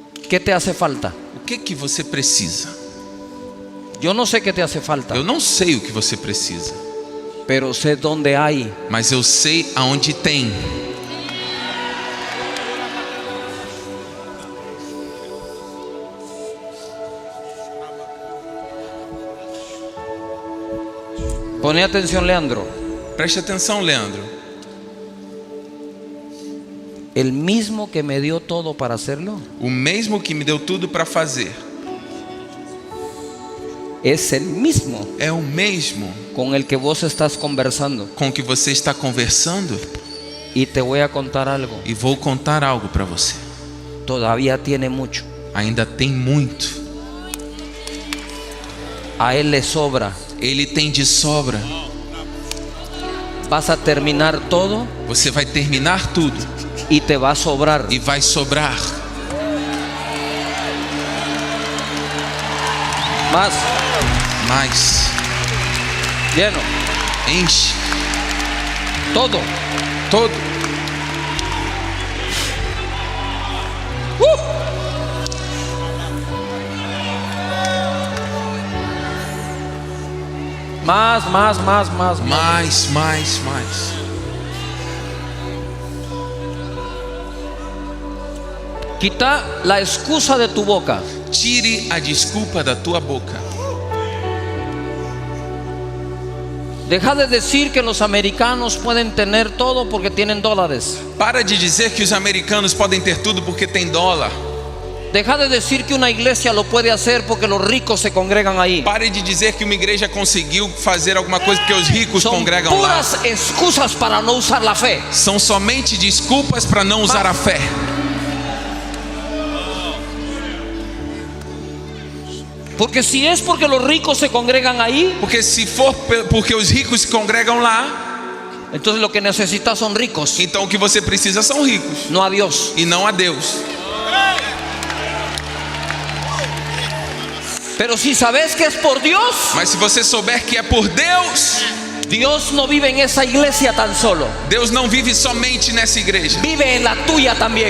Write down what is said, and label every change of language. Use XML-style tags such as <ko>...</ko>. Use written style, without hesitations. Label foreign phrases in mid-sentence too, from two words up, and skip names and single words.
<es>¿Qué te hace falta?</es> <pt>O que você precisa?</pt> <es>Yo no sé qué te hace falta,</es> <pt>Eu não sei o que você precisa,</pt> <es>pero sé dónde hay.</es> <pt>mas eu sei aonde tem.</pt> <es>Pone atención, Leandro.</es> <pt>Preste atenção, Leandro.</pt> <es>El mismo que me dio todo para hacerlo</es> <pt>O mesmo que me deu tudo para fazer</pt> <es>es el mismo</es> <pt>é o mesmo</pt> <es>con el que vos estás conversando.</es> <pt>com que você está conversando.</pt> <es>Y te voy a contar algo.</es> <pt>E vou contar algo para você.</pt> <es>Todavía tiene mucho.</es> <pt>Ainda tem muito.</pt> <es>A él le sobra.</es> <pt>Ele tem de sobra.</pt> <es>Vas a terminar todo</es> <pt>Você vai terminar tudo</pt> <es>y te va a sobrar.</es> <pt>e vai sobrar.</pt> <es>Más,</es> <pt>Mas</pt> <es>lleno,</es> <pt>enche</pt> <es>todo.</es> <pt>todo.</pt> <es>Más.</es> <pt>Mais.</pt> <es>Quita la excusa de tu boca.</es> <pt>Tire a desculpa da tua boca.</pt> <es>Deja de decir que los americanos pueden tener todo porque tienen dólares.</es> <pt>Para de dizer que os americanos podem ter tudo porque tem dólar.</pt> <es>Deja de decir que una iglesia lo puede hacer porque los ricos se congregan ahí.</es> <pt>Pare de dizer que uma igreja conseguiu fazer alguma coisa porque os ricos</pt> <es>Son</es> <pt>congregam lá.</pt> <es>puras excusas para no usar la fe.</es> <pt>São somente desculpas para não usar a fé.</pt> <es>Porque si es porque los ricos se congregan ahí,</es> <pt>Porque se for porque os ricos se congregam lá,</pt> <es>entonces lo que necesitas son ricos,</es> <pt>então o que você precisa são ricos</pt> <es>no a Dios.</es> <pt>e não a Deus.</pt> <es>Pero si sabes que es por Dios,</es> <pt>Mas se você souber que é por Deus,</pt> <es>Dios no vive en esa iglesia tan solo,</es> <pt>Deus não vive somente nessa igreja,</pt> <es>vive en la tuya también.</es>